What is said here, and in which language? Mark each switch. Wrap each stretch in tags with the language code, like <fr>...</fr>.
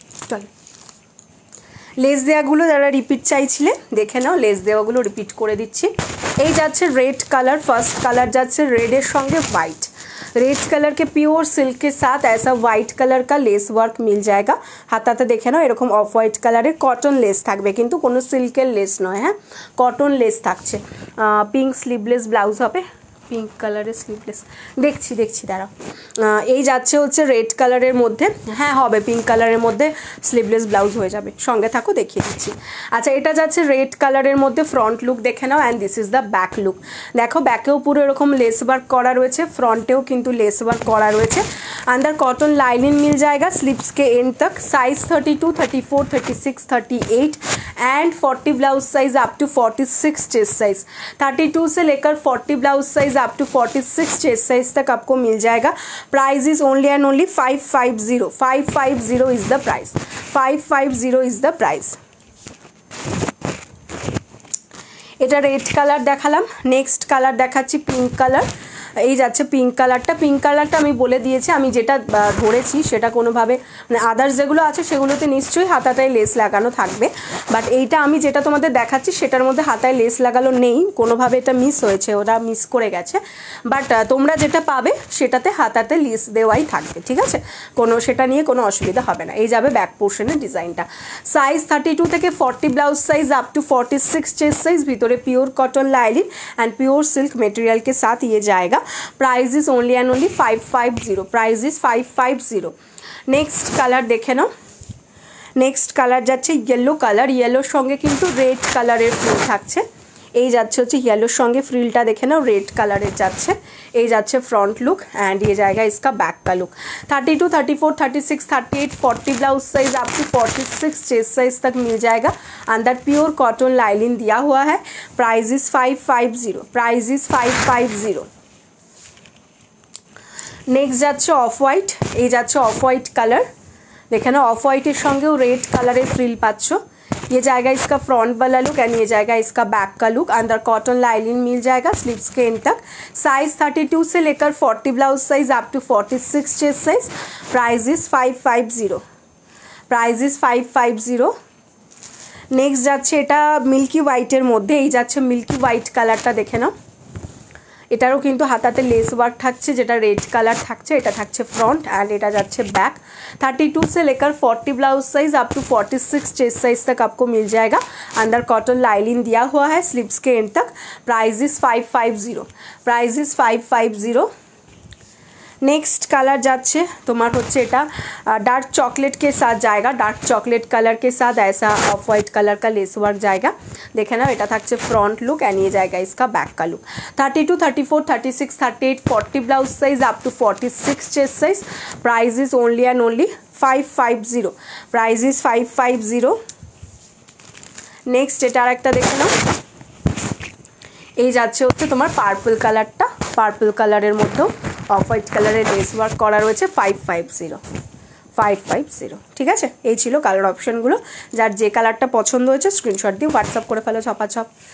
<bn>চলো লেস দেওয়াগুলো যারা রিপিট চাইছিলে দেখে নাও, লেস দেওয়াগুলো রিপিট করে দিচ্ছি। এই যাচ্ছে रेड कलर, फर्स्ट कलर যাচ্ছে रेडের সঙ্গে वाइट।</bn> <hi>रेड कलर के प्योर सिल्क के साथ ऐसा वाइट कलर का लेस वर्क मिल जाएगा।</hi> <bn>হাতাতে দেখে নাও এরকম অফ হোয়াইট কালারের কটন লেস থাকবে, কিন্তু কোনো সিল্কের লেস নয়, হ্যাঁ কটন লেস থাকছে। পিঙ্ক স্লিভলেস ব্লাউজ হবে, পিঙ্ক কালারের স্লিভলেস, দেখছি দাঁড়াও। এই যাচ্ছে হচ্ছে রেড কালারের মধ্যে, হ্যাঁ হবে পিঙ্ক কালারের মধ্যে স্লিভলেস ব্লাউজ হয়ে যাবে, সঙ্গে থাকো দেখিয়ে দিচ্ছি। আচ্ছা এটা যাচ্ছে রেড কালারের মধ্যে ফ্রন্ট লুক দেখে নাও, and this is the back look. দেখো ব্যাকেও পুরো এরকম লেস ওয়ার্ক করা রয়েছে, ফ্রন্টেও কিন্তু লেস ওয়ার্ক করা রয়েছে।</bn> <hi>अंदर कॉटन लाइनिंग मिल जाएगा स्लीव्स के एंड तक। Size 32, 34, 36, 38 and 40 blouse size up to 46 chest size, 32 से लेकर 40 blouse size up to 46 chest size तक आपको मिल जाएगा।</hi> <en>Price is only and only 550, 550 is the price, 550 is the price.</en> <bn>এটা রেড কালার দেখালাম, নেক্সট কালার দেখাচ্ছি পিঙ্ক কালার। এই যাচ্ছে পিঙ্ক কালারটা আমি বলে দিয়েছি, আমি যেটা ধরেছি সেটা কোনোভাবে মানে আদার্স যেগুলো আছে সেগুলোতে নিশ্চয়ই হাতাটায় লেস লাগানো থাকবে, বাট এইটা আমি যেটা তোমাদের দেখাচ্ছি সেটার মধ্যে হাতায় লেস লাগানো নেই, কোনোভাবে এটা মিস হয়েছে, ওরা মিস করে গেছে। বাট তোমরা যেটা পাবে সেটাতে হাতাতে লেস দেওয়াই থাকবে, ঠিক আছে, কোনো সেটা নিয়ে কোনো অসুবিধা হবে না। এই যাবে ব্যাক পোর্শনের ডিজাইনটা। সাইজ 32 থেকে 40 blouse</bn> <hi>size up to 46 chest size,</hi> <bn>ভিতরে pure cotton lining</bn> <hi>and pure silk material के साथ ये जाएगा।</hi> <en>Price is only and only 550, price is 550।</en> <bn>Next colour देखे नाओ, नेक्स्ट कलर যাচ্ছে येलो कलर, येलोर সঙ্গে কিন্তু রেড কালারের ফুল থাকছে। এই যাচ্ছে হচ্ছে येलोर সঙ্গে ফ্রিলটা দেখে নাও রেড কালারের যাচ্ছে। এই যাচ্ছে</bn> <hi>फ्रंट लुक एंड ये जाएगा इसका बैक का look. 32, 34, 36, 38, 40 blouse size up to 46 chest size तक मिल जाएगा। अंदर प्योर कॉटन लाइलिन दिया हुआ है।</hi> <en>Price is 550, price is 550।</en> <bn>Next যাচ্ছে অফ হোয়াইট, এই যাচ্ছে অফ হোয়াইট কালার, দেখে নাও অফ হোয়াইটের সঙ্গেও রেড কালারের ফ্রিল পাচ্ছ।</bn> <hi>ये जाएगा इसका फ्रंट वाला लुक एंड ये जाएगा इसका बैक का लुक। अंदर कॉटन लाइनिंग मिल जाएगा स्लीव्स के एंड तक। साइज 32 से लेकर 40 blouse size up to 46 chest size.</hi> <en>Price is 550, price is 550।</en> <bn>Next যাচ্ছে এটা মিল্কি হোয়াইটের মধ্যে, এই যাচ্ছে মিল্কি হোয়াইট কালারটা দেখে নাও, এটারও কিন্তু হাতাতে লেস ওয়ার্ক থাকছে, যেটা রেড কালার থাকছে এটা থাকছে फ्रंट एंड এটা যাচ্ছে बैक।</bn> <hi>32 से लेकर 40 blouse size up to 46 chest size तक आपको मिल जाएगा। अंदर कॉटन लाइनिंग दिया हुआ है स्लीव्स के एंड तक।</hi> <en>Price is 550, price is 550।</en> <hi>Next colour</hi> <bn>যাচ্ছে তোমার হচ্ছে এটা</bn> <hi>डार्क चॉकलेट के साथ जाएगा, डार्क चॉकलेट कलर के साथ ऐसा ऑफ वाइट कलर का लेस वर्क जाएगा। देखे ना</hi> <bn>এটা থাকছে</bn> <hi>फ्रंट लुक एंड ये जाएगा इसका बैक का look. 32, 34, 36, 38, 40 blouse size up to 46 chest size.</hi> <en>Price is only and only 550, price is 550।</en> <bn>Next এটা আরেকটা দেখে নাও, এই যাচ্ছে হচ্ছে তোমার পার্পল কালারটা, পার্পল কালারের মধ্যেও অফ হোয়াইট কালারের লেস ওয়ার্ক করা রয়েছে। 550, 550, ঠিক আছে। এই ছিল কালার অপশনগুলো, যার যে কালারটা পছন্দ হয়েছে স্ক্রিনশট দিয়ে হোয়াটসঅ্যাপ করে ফেলো ছপাছপ।</bn>